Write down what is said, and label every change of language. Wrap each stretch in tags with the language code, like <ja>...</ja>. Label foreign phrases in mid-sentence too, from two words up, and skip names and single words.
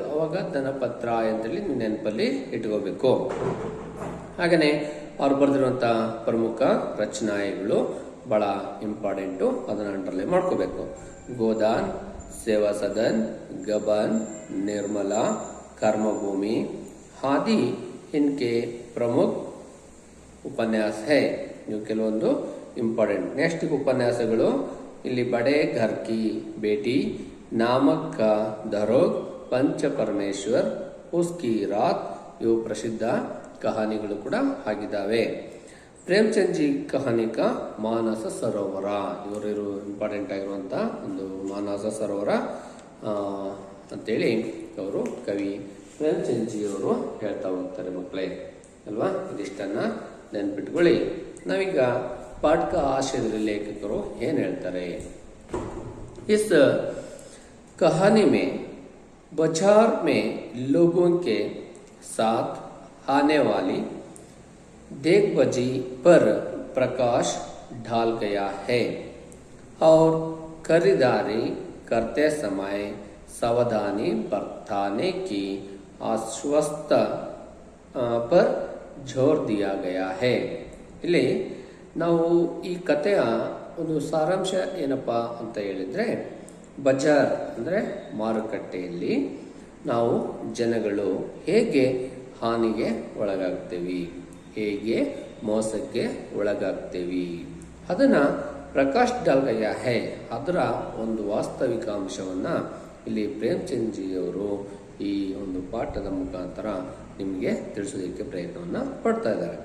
<kn>ಅವಾಗ ಧನಪತ್ ರಾಯ್ ಅಂತೇಳಿ ನೀವು ನೆನಪಲ್ಲಿ ಇಟ್ಕೋಬೇಕು. ಹಾಗೇನೆ ಅವ್ರು ಬರೆದಿರುವಂತ ಪ್ರಮುಖ ರಚನಾಯಗಳು ಬಹಳ ಇಂಪಾರ್ಟೆಂಟು, ಅದನ್ನ ಅಂಡರ್ಲೈನ್ ಮಾಡ್ಕೋಬೇಕು. ಗೋದಾನ್, ಸೇವಾ ಸದನ್, ಗಬನ್, ನಿರ್ಮಲಾ,</kn> <hi>कर्मभूमि आदि इनके प्रमुख उपन्यास है.</hi> <kn>ನೀವು ಕೆಲವೊಂದು</kn> <en>important next</en> <kn>ಉಪನ್ಯಾಸಗಳು ಇಲ್ಲಿ ಬಡೆ ಘರ್ ಕಿ ಬೇಟಿ, ನಾಮಕ್ ಕಾ ದರೋಗ್, ಪಂಚ ಪರಮೇಶ್ವರ್, ಉಸ್ಕಿ ರಾತ್ ಇವು ಪ್ರಸಿದ್ಧ ಕಹಾನಿಗಳು ಕೂಡ ಆಗಿದ್ದಾವೆ. ಪ್ರೇಮಚಂದ್ ಜಿ ಕಹಾನಿ ಕಾ ಮಾನಸ ಸರೋವರ ಇವರು ಇಂಪಾರ್ಟೆಂಟ್ ಆಗಿರುವಂತ ಒಂದು ಮಾನಸ ಸರೋವರ ಅಂತೇಳಿ ಅವರು ಕವಿ ಪ್ರೇಮಚಂದ್ ಜಿ ಅವರು ಹೇಳ್ತಾ ಹೋಗ್ತಾರೆ ಮಕ್ಕಳೇ ಅಲ್ವಾ. ಇದಿಷ್ಟನ್ನ ನೆನ್ಪಿಟ್ಕೊಳ್ಳಿ. ನಾವೀಗ ಪಾಠಕ ಆಶಯದಲ್ಲಿ ಲೇಖಕರು ಏನು ಹೇಳ್ತಾರೆ.</kn> <hi>इस कहानी में बाजार में लोगों के साथ आने वाली देखबजी पर प्रकाश डाल गया है और खरीदारी करते समय सावधानी बरतने की आश्वस्त पर जोर दिया गया है.</hi> <kn>ಇಲ್ಲಿ ನಾವು ಈ ಕಥೆಯ ಒಂದು ಸಾರಾಂಶ ಏನಪ್ಪ ಅಂತ ಹೇಳಿದ್ರೆ, ಬಜಾರ್ ಅಂದರೆ ಮಾರುಕಟ್ಟೆಯಲ್ಲಿ ನಾವು ಜನಗಳು ಹೇಗೆ ಹಾನಿಗೆ ಒಳಗಾಗ್ತೇವೆ, ಹೇಗೆ ಮೋಸಕ್ಕೆ ಒಳಗಾಗ್ತೇವೆ, ಅದನ್ನು</kn> <hi>प्रकाश डाल गया है,</hi> <kn>ಅದರ ಒಂದು ವಾಸ್ತವಿಕ ಅಂಶವನ್ನು ಇಲ್ಲಿ ಪ್ರೇಮಚಂದ್ ಜಿ ಅವರು ಈ ಒಂದು ಪಾಠದ ಮುಖಾಂತರ ನಿಮಗೆ ತಿಳಿಸೋದಕ್ಕೆ ಪ್ರಯತ್ನವನ್ನು ಪಡ್ತಾ ಇದ್ದಾರೆ.</kn>